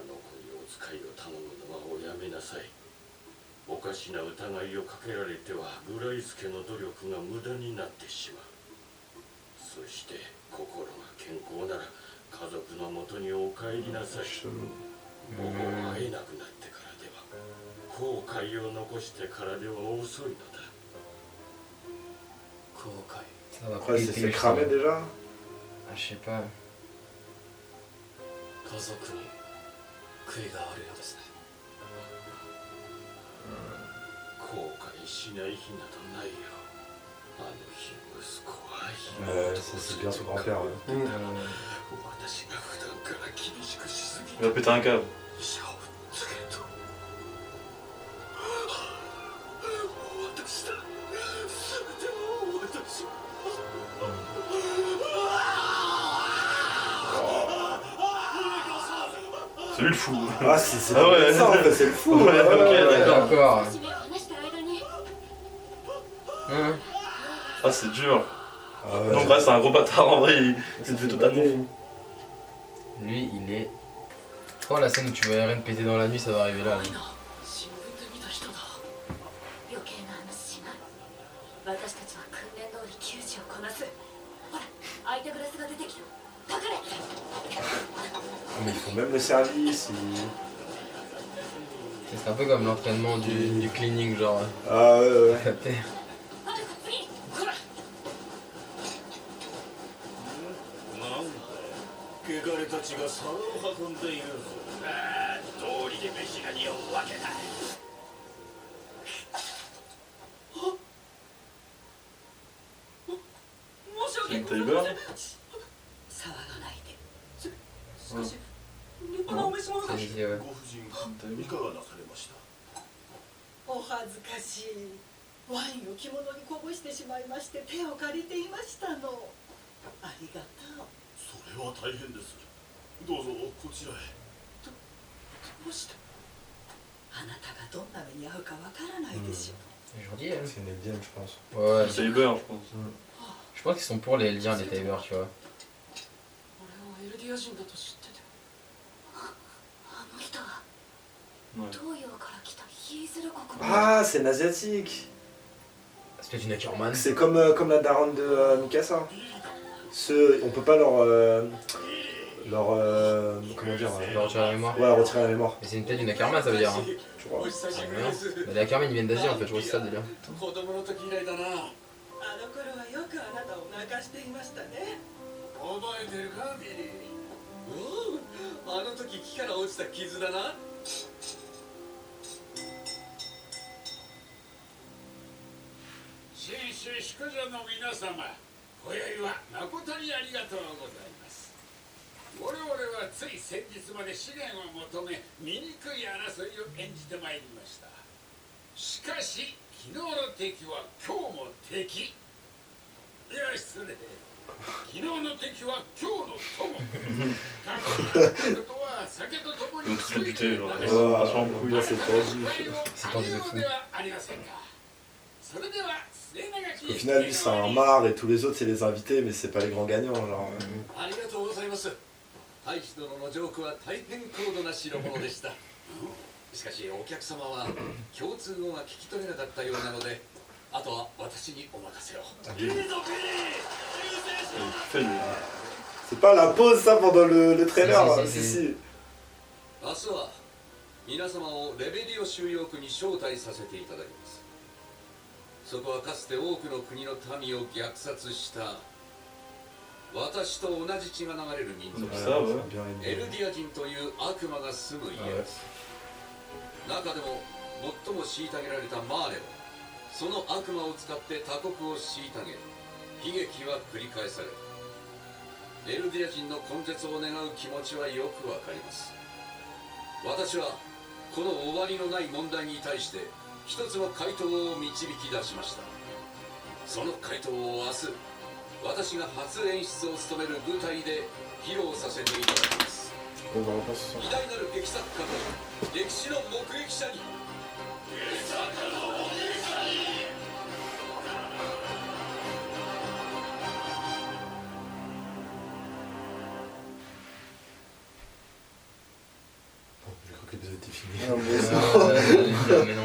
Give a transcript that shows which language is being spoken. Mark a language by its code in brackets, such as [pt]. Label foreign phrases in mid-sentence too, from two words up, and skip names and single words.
[ja] の子にお使いを頼むのはおやめなさいおかしな疑いをかけられてはグライス家の努力が無駄になってしまうそして心が健康なら家族のもとにお帰りなさいもう会えなくなってからでは後悔を残してからでは遅いのだ後悔 [fr] Ça va Après, péter, c'est je cramé sens. déjà. Ah, je sais pas. [ja] 家族に悔いがあるようですね後悔しない日などないよあの日息子は [fr] C'est bien son grand-père, ouais. [ja] 私が普段から厳しくしすぎ [fr] Il va péter un câble. [ja] 医者をつけと私だ全てを私 [fr] C'est lui le fou. Ah, c'est Ah ouais. ça en fait, c'est le fou. Ouais, ok, Ouais, d'accord. encore. [ja] 姫を話した間に [fr] Hein. Ah, c'est dur. Ah ouais. Donc, ouais, c'est un gros bâtard en vrai, il s'est fait totalement fou. Lui, il est. Oh, la scène où tu vois Eren péter dans la nuit, ça va arriver là. lui. [ja] 新聞で見た人だ余計な話しない私たちは訓練通り救助をこなすほら空いたグラスが出てきた隠れ [fr] Mais ils font même le service. C'est un peu comme l'entraînement du cleaning, genre. Ah ouais, ouais. Capté. [ja] ある次ほらなんだ汚れたちが皿を運んでいるぞ通りで飯が匂うわけだ申し訳ございません騒がないでしかし立派なお召し物が [fr] C'est ici, ouais. [ja] ご婦人いかがなされましたお恥ずかしいワインを着物にこぼしてしまいまして手を借りていましたのありがとうそれは大変ですどうぞこちらへどうしてあなたがどんな目に遭うかわからないでしょう [fr] C'est gentil, elle. C'est une indienne, je pense. Ouais, ouais. C'est Uber, je pense. Je pense qu'ils sont pour les liens, les timers, tu vois. [ja] 俺はエルディア人だと知っててあの人は [fr] Ouais. [ja] 東洋から来たヒーズル国の [fr] Ah, c'est une asiatique. C'est peut-être une Ackerman. C'est comme la daronne de Mikasa. On peut pas comment dire Leur retirer la mémoire. Ouais, retirer la mémoire. Mais c'est peut-être une Ackerman, ça veut dire. Hein. Tu vois. [ja] お久しぶりです [fr] Mais les Ackerman, ils viennent d'Asie en fait, je vois que c'est ça le délire. [ja] 子供の時以来だなあの頃はよくあなたを泣かしていましたね覚えてるかビリーおおあの時木から落ちた傷だな紳士淑女の皆様今宵は誠にありがとうございます我々はつい先日まで資源を求め醜い争いを演じてまいりましたしかし昨日の敵は今日も敵いや失礼昨日の敵は今日の友過去のことは酒と共に [fr] Donc, c'est buté, genre. Oh, Vachement beaucoup. là, c'est tendu. C'est tendu de fou. Au final, lui, c'est un marre et tous les autres, c'est les invités, mais c'est pas les grands gagnants. Genre. [ja] ありがとうございます大使殿のジョークは大変高度な代物でしたしかしお客様は共通語が聞き取れなかったようなのであとは私にお任せを [fr] Il fait lui. C'est pas la pause, ça, pendant le trailer. Si, si, Si, si. si. [ja] 明日は皆様をレベリオ収容区に招待させていただきますそこはかつて多くの国の民を虐殺した私と同じ血が流れる民族 [fr] Ça, ouais. Bien [ja] エ [fr] aimé. [ja] ルディア人という悪魔が住む家です中でも最も虐げられたマーレはその悪魔を使って他国を虐げ悲劇は繰り返されるエルディア人の根絶を願う気持ちはよくわかります私はこの終わりのない問題に対して一つの回答を導き出しましたその回答を明日私が初演出を務める舞台で披露させていただきます [fr] On va repasser sur [ja] 偉大なる劇作家と歴史の目撃者に [fr] Je crois que l'épisode était fini. Mais non.